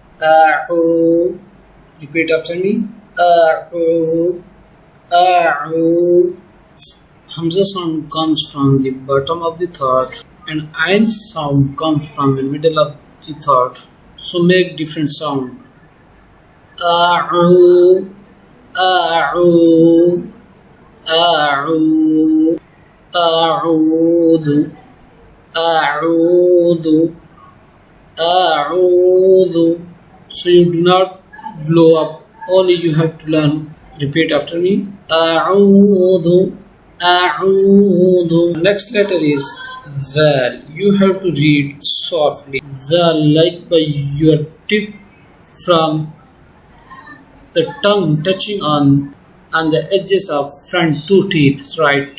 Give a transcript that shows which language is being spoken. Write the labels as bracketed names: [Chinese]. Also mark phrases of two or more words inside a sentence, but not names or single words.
[English] Repeat after me. A'u. Hamza sound comes from the bottom of the throat, and Ain sound comes from the middle of the throat. So make different sound. [Arabic] A'u, a'u, a'u, a'udu, a'udu, a'udu. [English] So you do not blow up. Only you have to learn. Repeat after me. A'udu, a'udu. Next letter is Zal. You have to read softly. Zal, like by your tip from the tongue touching on the edges of front 2 teeth, right?